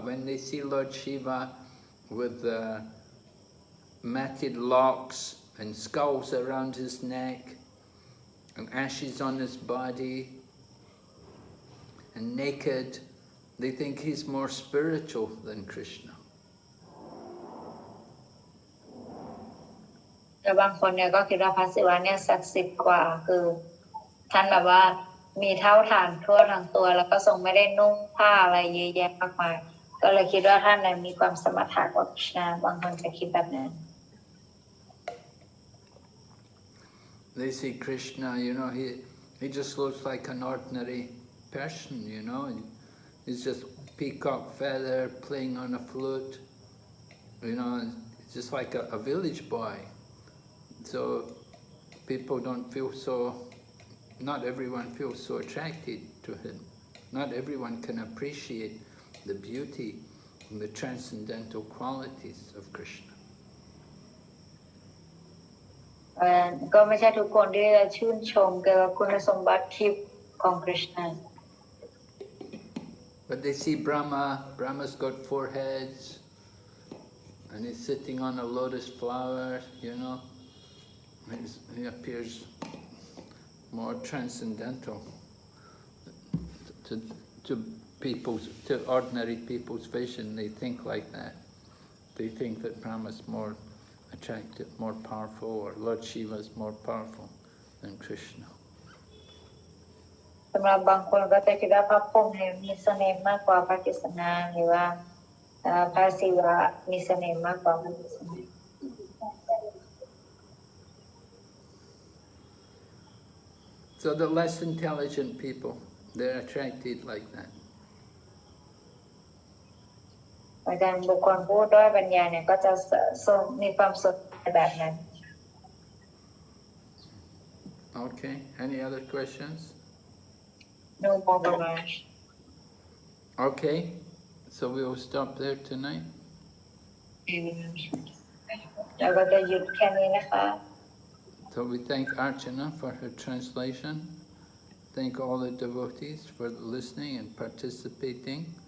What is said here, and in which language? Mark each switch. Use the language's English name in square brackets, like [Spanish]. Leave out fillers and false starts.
[English] When they see Lord Shiva with matted locks and skulls around his neck and ashes on his body and naked, they think he's more spiritual than Krishna. [Thai] แต่บางคนเนี่ยก็คิดว่าพระศิวะเนี่ยศักดิ์สิทธิ์กว่าคือท่านแบบว่ามีเท่าฐานทั่วทั้งตัวแล้วก็ทรงไม่ได้นุ่งผ้าอะไรเยอะแยะมากมายก็เลยคิดว่าท่านเนี่ยมีความสมถะกว่าคริชนาบางคนจะคิดแบบนั้น [English] They see Krishna, you know, he just looks like an ordinary person, you know, and he's just peacock feather playing on a flute, you know, just like a village boy. So people don't feel so, not everyone feels so attracted to him. Not everyone can appreciate the beauty and the transcendental qualities of Krishna. [Thai] ก็ไม่ใช่ทุกคนที่จะชื่นชมเกี่ยวกับคุณสมบัติทิพย์ของคริชนา [English] But they see Brahma, Brahma's got 4 heads, and he's sitting on a lotus flower, you know. He appears more transcendental to ordinary people's vision. They think like that. They think that Brahma's more attractive, more powerful, or Lord Shiva is more powerful than Krishna. [Thai] สำหรับบางคนก็จะคิดว่าพระพรหมเนี่ยมีเสน่ห์มากกว่าพระกฤษณาหรือว่าพระศิวะมีเสน่ห์มากกว่าพระกฤษณา [English] So the less intelligent people, they're attracted like that. [Thai] อาจารย์บุคคลผู้ด้อยปัญญาเนี่ยก็จะมีความสนใจแบบนั้น [English] Okay, any other questions? No more Bhagavan. Okay, so we will stop there tonight. [Thai] แล้วก็จะหยุดแค่นี้นะคะ [English] So we thank Archana for her translation. Thank all the devotees for listening and participating.